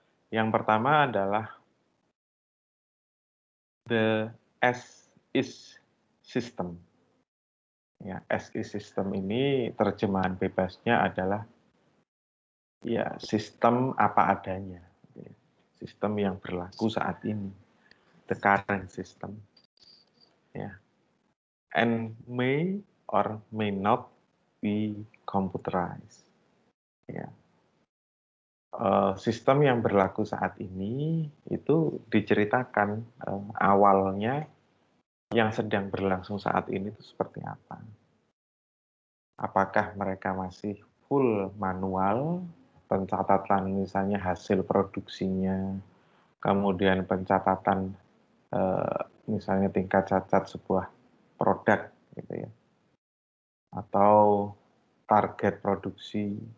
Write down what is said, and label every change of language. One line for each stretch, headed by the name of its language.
Indonesian: Yang pertama adalah the as is system. Ya, as is system ini terjemahan bebasnya adalah ya sistem apa adanya. Ya. Sistem yang berlaku saat ini.
English: The current system. Ya. And may or may not be computerized.
Indonesian: Ya. Sistem yang berlaku saat ini itu diceritakan awalnya yang sedang berlangsung saat ini itu seperti apa. Apakah mereka masih full manual, pencatatan misalnya hasil produksinya, kemudian pencatatan misalnya tingkat cacat sebuah produk gitu ya, atau target produksi.